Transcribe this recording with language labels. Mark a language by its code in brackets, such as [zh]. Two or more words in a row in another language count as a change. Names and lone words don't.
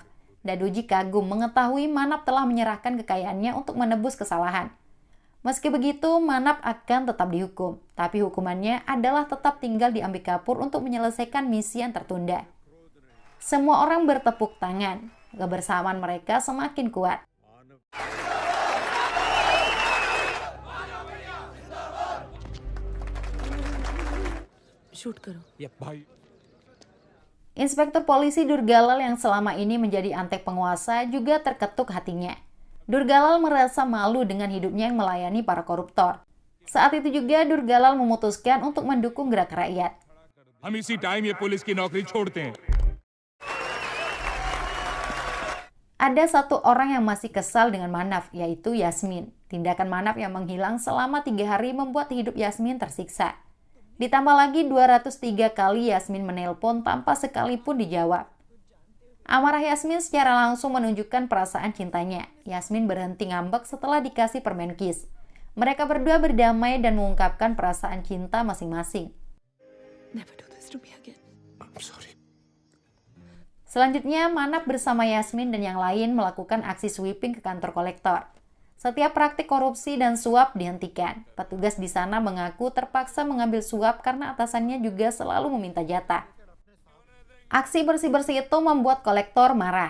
[id] Daduji kagum mengetahui Manap telah menyerahkan kekayaannya untuk menebus kesalahan. Meski begitu, Manap akan tetap dihukum, tapi hukumannya adalah tetap tinggal di Ambikapur untuk menyelesaikan misi yang tertunda. Semua orang bertepuk tangan, kebersamaan mereka semakin kuat. [hi] शूट करो। [id] Inspektur polisi Durgalal yang selama ini menjadi antek penguasa juga terketuk hatinya. Durgalal merasa malu dengan hidupnya yang melayani para koruptor. Saat itu juga Durgalal memutuskan untuk mendukung gerak rakyat. [hi] हम इसी टाइम ये पुलिस की नौकरी छोड़ते हैं। [id] Ada satu orang yang masih kesal dengan Manap, yaitu Yasmin. Tindakan Manap yang menghilang selama 3 hari membuat hidup Yasmin tersiksa. Ditambah lagi 203 kali Yasmin menelpon tanpa sekalipun dijawab. Amarah Yasmin secara langsung menunjukkan perasaan cintanya. Yasmin berhenti ngambek setelah dikasih permen kiss. Mereka berdua berdamai dan mengungkapkan perasaan cinta masing-masing. [en] Never do this to me again. I'm sorry. [id] Selanjutnya, Manap bersama Yasmin dan yang lain melakukan aksi sweeping ke kantor kolektor. Setiap praktik korupsi dan suap dihentikan. Petugas di sana mengaku terpaksa mengambil suap karena atasannya juga selalu meminta jatah. Aksi bersih-bersih itu membuat kolektor marah.